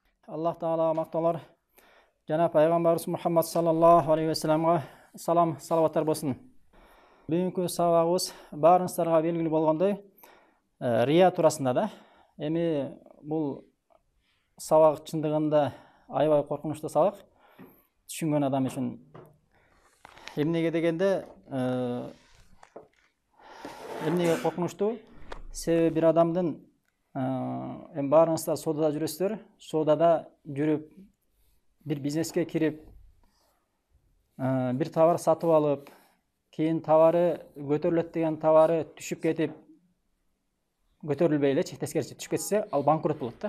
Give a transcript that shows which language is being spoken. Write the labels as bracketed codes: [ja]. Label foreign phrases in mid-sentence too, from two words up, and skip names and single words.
[kk] Аллах Таала мақталар. Жана пайғамбарыбыз Мұхаммад [ar] صلى الله عليه وسلم [kk] салам, салаваттар болсын. Бүгінгі сабағымыз барыңыздарға белгілі болғандай, рия турасында да. [ky] Эми бұл сабақ чындыгында аябай коркунучтуу сабақ. Түшүнгөн адам үчүн. Эмнеге дегенде, эмнеге коркунучтуу? Себеби бир адамдын барыңыздар содада жүрөсүздөр, содада жүрүп, бир бизнеске кирип, бир товар сатып алып, кийин товары көтөрүлөт деген товары түшүп кетип, көтөрүлбөй элечи, тескерисинче түшүп кетсе, ал банкрот болот да.